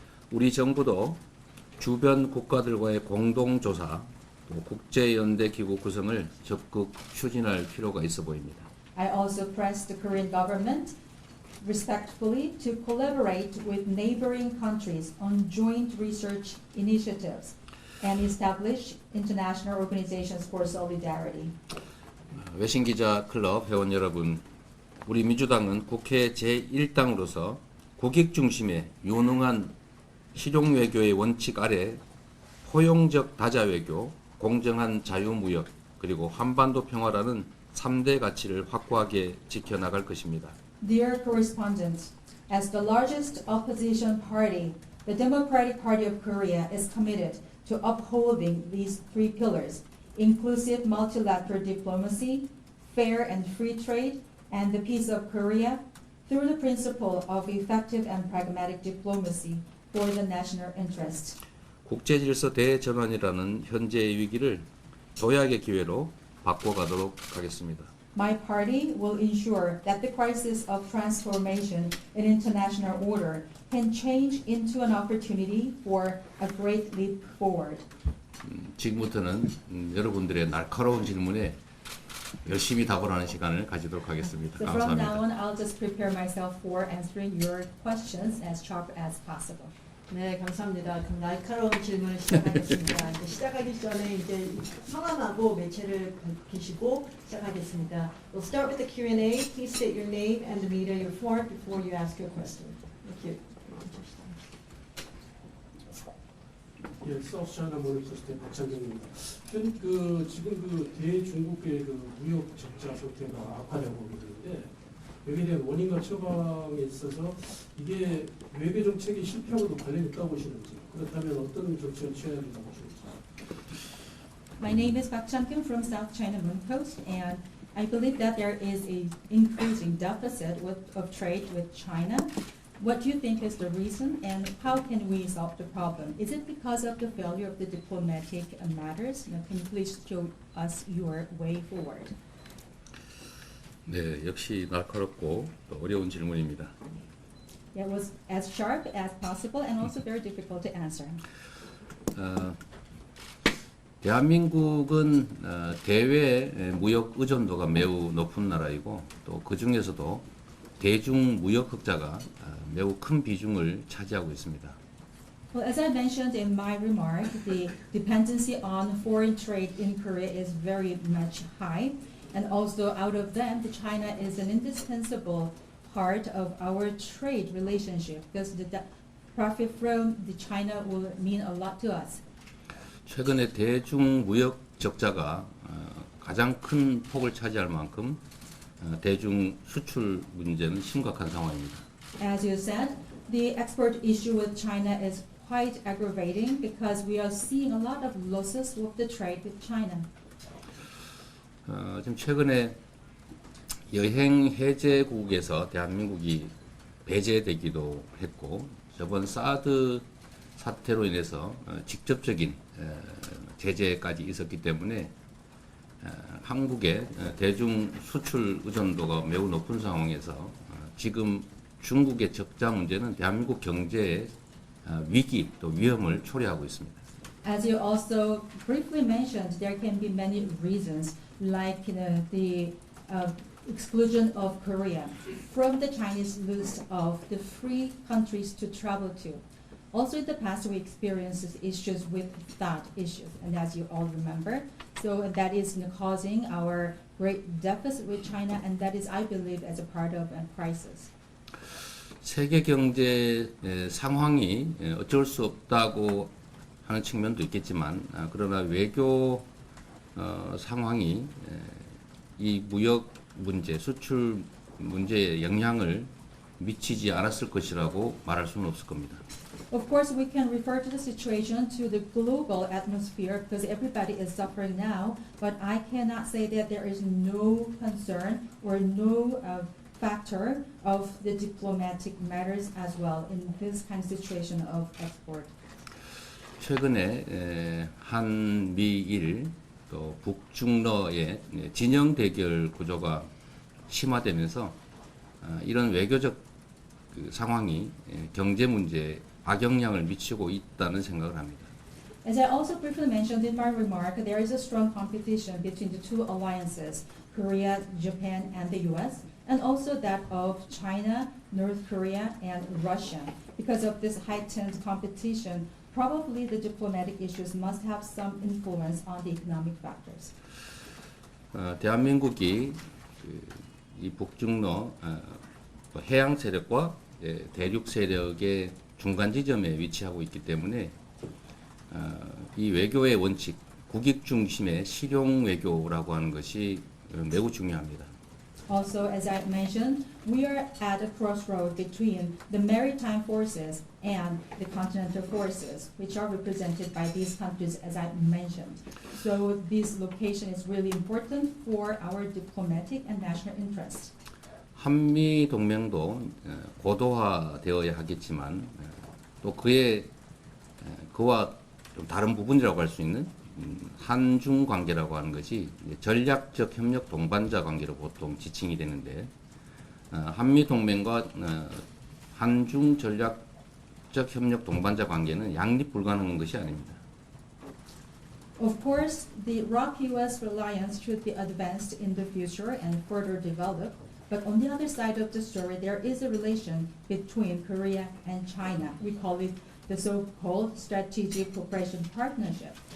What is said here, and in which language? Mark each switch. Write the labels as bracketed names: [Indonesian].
[Korean] 우리 정부도 주변 국가들과의 공동조사, 또 국제연대기구 구성을 적극 추진할 필요가 있어 보입니다. [English] I also press the Korean government respectfully to collaborate with neighboring countries on joint research initiatives and establish international organizations for solidarity. [Korean] 외신기자클럽 회원 여러분, 우리 민주당은 국회 제1당으로서 국익 중심의 유능한 실용외교의 원칙 아래 포용적 다자외교, 공정한 자유무역, 그리고 한반도 평화라는 3대 가치를 확고하게 지켜나갈 것입니다. [English] Dear correspondents, as the largest opposition party, the Democratic Party of Korea is committed to upholding these three pillars: inclusive multilateral diplomacy, fair and free trade, and the peace of Korea through the principle of effective and pragmatic diplomacy for the national interest. [Korean] 국제질서 대전환이라는 현재의 위기를 도약의 기회로 바꿔가도록 하겠습니다. [English] My party will ensure that the crisis of transformation in international order can change into an opportunity for a great leap forward. [Korean] 지금부터는 여러분들의 날카로운 질문에 열심히 답을 하는 시간을 가지도록 하겠습니다. [English] So from now [Korean] 감사합니다. [English] on, I'll just prepare myself for answering your questions as sharp as possible. [Korean] 네, 감사합니다. 그럼 날카로운 질문을 시작하겠습니다. 이제 시작하기 전에 이제 성함하고 매체를 밝히시고 시작하겠습니다. [English] We'll start with the Q&A. Please state your name and the media you're for before you ask your question. Thank you. [Korean] 예, 사우스차이나 모니터스테 박찬경입니다. 지금 대중국의 무역 적자 상태가 악화되고 있는데 여기에 대한 원인과 처방에 있어서 이게 외교 정책이 실패하고도 관련이 있다고 보시는지, 그렇다면 어떤 조치를 취해야 된다고 보시는지. [English] My name is Park Chan-kyung from South China Moon Coast, and I believe that there is a increasing deficit of trade with China. What do you think is the reason, and how can we solve the problem? Is it because of the failure of the diplomatic matters? Can you please show us your way forward? [Korean] 네, 역시 날카롭고 또 어려운 질문입니다. [English] It was as sharp as possible and also very difficult to answer. [Korean] 대한민국은 대외 무역 의존도가 매우 높은 나라이고 또 그 중에서도 대중 무역 흑자가 매우 큰 비중을 차지하고 있습니다. [English] Well, as I mentioned in my remark, the dependency on foreign trade in Korea is very much high, and also out of them, China is an indispensable part of our trade relationship because the profit from the China will mean a lot to us. [Korean] 최근에 대중 무역 적자가 가장 큰 폭을 차지할 만큼 대중 수출 문제는 심각한 상황입니다. [English] As you said, the export issue with China is quite aggravating because we are seeing a lot of losses with the trade with China. [Korean] 지금 최근에 여행 해제국에서 대한민국이 배제되기도 했고 저번 사드 사태로 인해서 직접적인 제재까지 있었기 때문에 한국의 대중 수출 의존도가 매우 높은 상황에서 지금 중국의 적자 문제는 대한민국 경제의 위기 또 위험을 초래하고 있습니다. [English] As you also briefly mentioned, there can be many reasons, like the exclusion of Korea from the Chinese list of the free countries to travel to. Also in the past, we experienced issues with that issues, and as you all remember, So that is causing our great deficit with China, and that is, I believe, as a part of a crisis. [Korean] 세계 경제 상황이 어쩔 수 없다고 하는 측면도 있겠지만, 그러나 외교 상황이 이 무역 문제, 수출 문제에 영향을 미치지 않았을 것이라고 말할 수는 없을 겁니다. [English] Of course, we can refer to the situation to the global atmosphere because everybody is suffering now, but I cannot say that there is no concern or no factor of the diplomatic matters as well in this kind of situation of export. [Korean] 최근에 한미일 또 북중러의 진영 대결 구조가 심화되면서 이런 외교적 상황이 경제 문제에 악영향을 미치고 있다는 생각을 합니다. [English] As I also briefly mentioned in my remark, there is a strong competition between the two alliances, Korea, Japan, and the US, and also that of China, North Korea, and Russia. Because of this heightened competition, probably the diplomatic issues must have some influence on the economic factors. [Korean] 대한민국이 이 북중러 해양 세력과 대륙 세력의 중간 지점에 위치하고 있기 때문에 이 외교의 원칙, 국익 중심의 실용 외교라고 하는 것이 매우 중요합니다. [English] Also, as I mentioned, we are at a crossroad between the maritime forces and the continental forces, which are represented by these countries, as I mentioned. So this location is really important for our diplomatic and national interest. [Korean] 한미 동맹도 고도화되어야 하겠지만 또 그와 좀 다른 부분이라고 할 수 있는 한중 관계라고 하는 것이 전략적 협력 동반자 관계로 보통 지칭이 되는데 한미 동맹과 한중 전략적 협력 동반자 관계는 양립 불가능한 것이 아닙니다. [English] Of course, the ROC-US alliance should be advanced in the future and further developed. But on the other side of the story, there is a relation between Korea and China. We call it the so-called strategic cooperation partnership.